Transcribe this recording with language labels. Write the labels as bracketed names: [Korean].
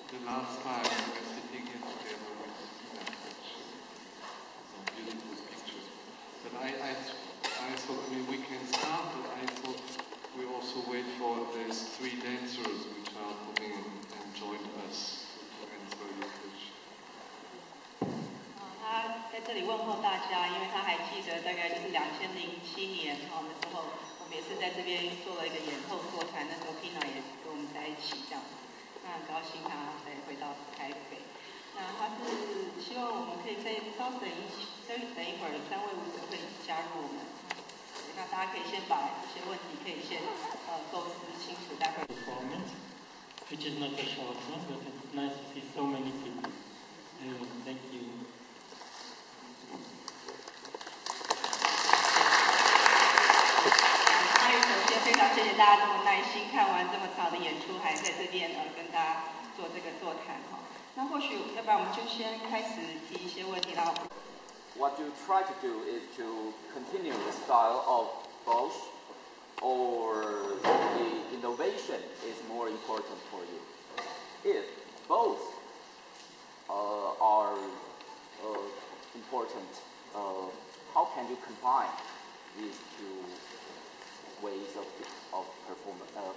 [English] last time we were sitting here together with Regina, actually. Some beautiful pictures. But I thought, I mean, we can start, but I thought we also wait for these 3 dancers which are coming and join us to answer your question. [Chinese] 他在这里问候大家，因为他还记得大概就是2007年那时候我们也是在这边做了一个演后座谈，那时候 Pina 也跟我们在一起这样子，那很高兴他再回到台北。那他是希望我们可以再稍等一会儿，3位舞者会加入我们。那大家可以先把一些问题可以先构思清楚，待会儿。 [English] Performance, which is not a short one, but it's nice to see so many people. Thank you. [Chinese] 首先非常谢谢大家这么耐心看完这么长的演出，还在这边跟大家做这个座谈哈。那或许要不然我们就先开始提一些问题，然后。 [English] What you try to do is to continue the style of both, or the innovation is more important for you. If both are important, how can you combine these 2 ways of performing?